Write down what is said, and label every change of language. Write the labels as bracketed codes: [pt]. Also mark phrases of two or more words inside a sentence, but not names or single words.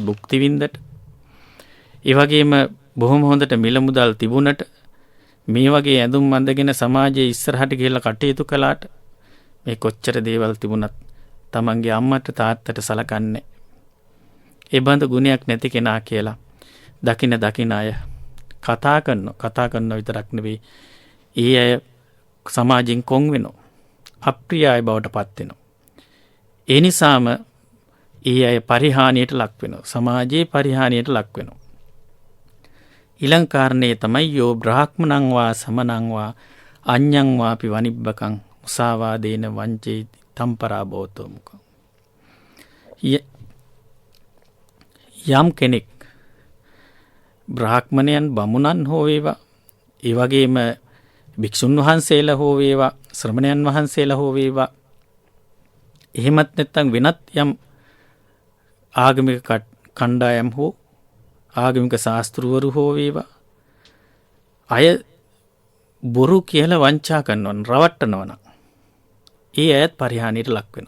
[si] භුක්ති විඳට, ඒ වගේම බොහොම හොඳට මිල මුදල් තිබුණට, මේ වගේ ඇඳුම් අඳගෙන සමාජයේ ඉස්සරහට ගිහිල්ලා කටයුතු කළාට, මේ කොච්චර දේවල් තිබුණත් තමන්ගේ අම්මට තාත්තට සලකන්නේ ඒ බඳු ගුණයක් නැති කෙනා කියලා දකින අය කතා කරන විතරක් නෙවෙයි, ඒ අය සමාජයෙන් කොන් වෙනවා, අප්‍රිය අය බවට පත් වෙනවා. ඒ නිසාම ඒ අය පරිහානියට ලක් වෙනවා, සමාජයේ පරිහානියට ලක් වෙනවා. ඊළඟ කාරණේ තමයි [pi] යෝ බ්‍රාහ්මණං වා සමනං වා අඤ්ඤං වාපි වනිබ්බකං මුසාවාදේන වංචේති තම්පරා භවතෝ මුඛං. [si] යම් කෙනෙක් බ්‍රාහ්මණයන් බමුණන් හෝ වේවා, ඒ වගේම භික්ෂුන් වහන්සේලා හෝ වේවා, ශ්‍රමණයන් වහන්සේලා හෝ වේවා, එහෙමත් නැත්නම් වෙනත් යම් ආගමික කණ්ඩායම් හෝ ආගමික ශාස්ත්‍රවරු හෝ වේවා, අය බොරු කියලා වංචා කරනවා නම්, රවට්ටනවා නම්, ඒ අයත් පරිහානියට ලක් වෙනවා.